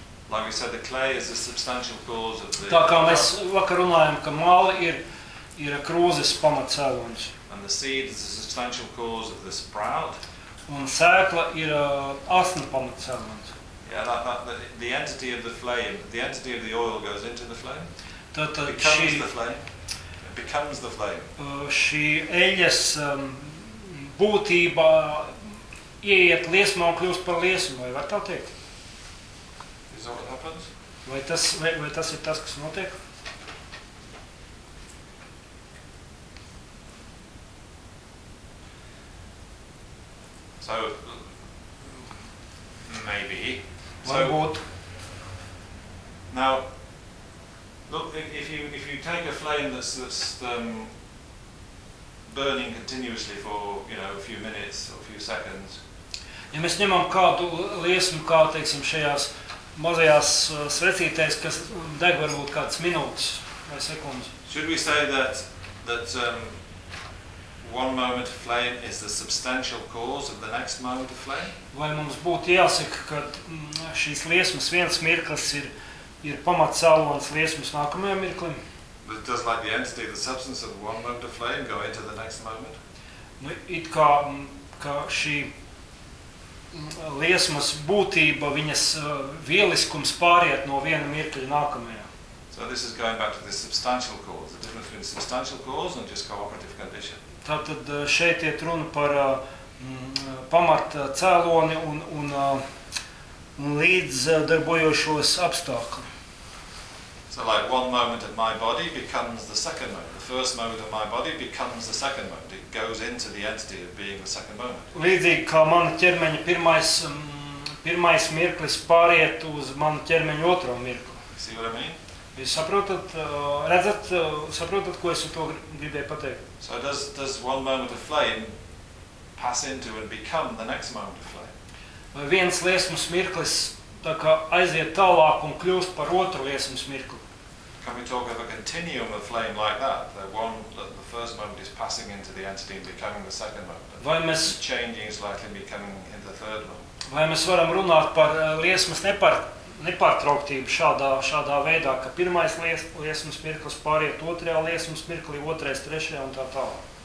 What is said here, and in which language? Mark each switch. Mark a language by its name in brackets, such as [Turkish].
[English] Like we said, the clay is a substantial cause of the... [Latvian] Tā kā mēs vakar runājam, ka māli ir krūzes pamatcēlonis. [English] And the seed is a substantial cause of the sprout. [Latvian] Un sēkla ir asna pamatcēlonis. [English] Yeah, the entity of the flame, the entity of the oil goes into the flame. [Latvian] Tātad [English] It becomes the flame. [Latvian] Šī eļas būtība ieiet liesmā un kļūst par liesmu, vai var tā teikt? [English] Is that what happens? [Latvian] Vai tas ir tas, kas notiek? [English] So, maybe. [Latvian] Varbūt. [English] So, now, look, if you take a flame that's burning continuously for, you know, a few minutes or a few seconds. [Latvian] Ja mēs ņemam kādu liesmu, kā teiksim šajās mazajās svecītēs, kas deg varbūt kādas minūtes vai sekundes. [English] Should we say that one moment of flame is the substantial cause of the next moment of flame? [Latvian] Vai mums būtu jāsaka, ka šīs liesmas viens mirklis ir pamatcēlonis liesmas nākamajam mirklim? [English] But does like the entity, the substance of one moment of flame go into the next moment? [Latvian] Nu, it kā, ka šī liesmas būtība, viņas vieliskums pāriet no viena mirkļa nākamajā. [English] So this is going back to the substantial cause, the difference between substantial cause and just cooperative condition. [Latvian] Tātad šeit iet runa par pamat cēloni un līdz darbojošos apstākli. [English] So like one moment of my body becomes the second moment. The first moment of my body becomes the second moment. It goes into the entity of being the second moment. [Latvian] Līdzīgi kā mana ķermeņa pirmais mirklis pāriet uz manu ķermeņu otro mirkli. [English] See what I mean? [Latvian] Jūs saprotat, redzat, saprotat, ko es to gribēju pateikt? [English] So does one moment of flame pass into and become the next moment of flame? [Latvian] Vai viens liesmas mirklis tā kā aiziet tālāk un kļūst par otru liesmas mirkli. [English] Can we talk of a continuum of flame like that? The first moment is passing into the entity and becoming the second moment. [Latvian] Vai mēs [English] changing slightly becoming in the third moment. [Latvian] Vai mēs varam runāt par liesmas nepārtrauktību šādā veidā, ka pirmais liesmas mirklis pāriet otrajā liesmas mirklī, otrais trešajā un tā tālāk.